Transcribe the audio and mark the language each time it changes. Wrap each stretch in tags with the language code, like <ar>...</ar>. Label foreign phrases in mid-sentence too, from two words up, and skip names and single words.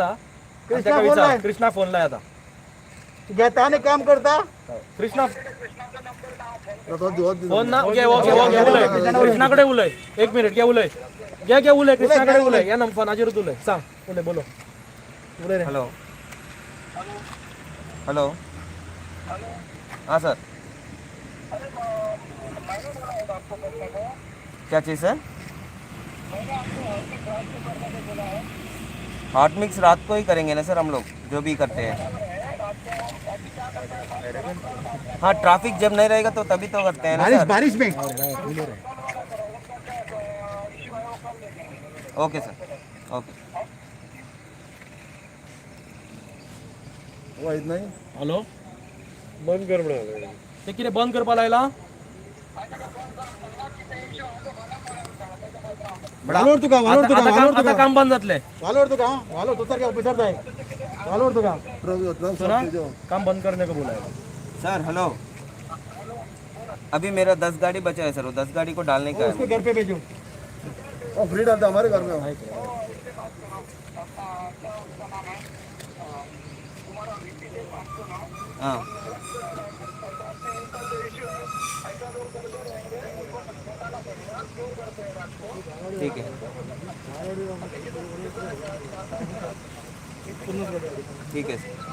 <kok>कृष्णा ताका फोन विचार लाय. कृष्णा फोन लाय आतां घेता आनी काम करता कृष्णा फोन ना घे उलय कृष्णा कडेन उलय एक मिनिट घे उलय घे उलय कृष्णा कडेन उलय ह्या फोनाचेरूच उलय सांग उलय बोलो उलय रे.</kok> <hi>हेलो हेलो हाँ सर क्या चीज़ सर?</hi> <en>hot mix</en> <hi>रात को ही करेंगे ना सर हम लोग जो भी करते हैं. हाँ ट्रैफिक जब नहीं रहेगा तो तभी तो करते हैं ना सर. बारिश में ओके सर ओके.</hi> <kok>हॅलो बंद कर म्हणा ते कितें बंद करपा लायला वालोर तुका आता काम बंद जातले वालोर तू सारखे ऑफिसर जाय वालोर तुका</kok> <hi>सुना काम बंद करने को बोला है सर हेलो अभी मेरा 10 गाड़ी बचा है सर वो 10 गाड़ी को डालने का उसको है. घर पे भेजो फ्री डालता हमारे घर में हाँ ठीक है ठीक है सर</hi>